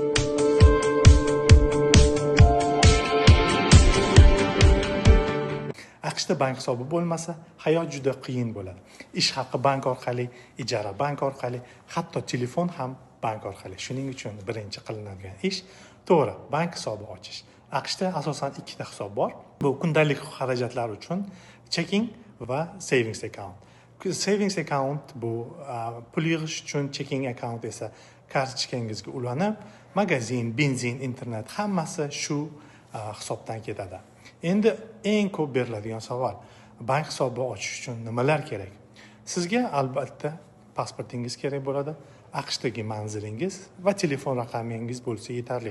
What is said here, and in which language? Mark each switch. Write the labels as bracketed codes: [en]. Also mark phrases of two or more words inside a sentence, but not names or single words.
[uz] AQShda bank hisobi bo'lmasa, hayot juda qiyin bo'ladi. Ish haqi bank orqali, ijara bank orqali, hatto telefon ham bank orqali. Shuning uchun birinchi qilinadigan ish to'g'ri bank hisobi ochish. AQShda asosan ikkita hisob bor. Bu kundalik xarajatlar uchun checking va [en] savings account. Savings account [uz] bu pul yig'ish uchun, [en] checking account [uz] esa kartochkangizga ulanib, magazin, benzin, internet hammasi shu hisobdan ketadi. Endi eng ko'p beriladigan savol, bank hisobi ochish uchun nimalar kerak? Sizga albatta pasportingiz kerak bo'ladi, AQShdagi manzilingiz va telefon raqamingiz bo'lsa yetarli.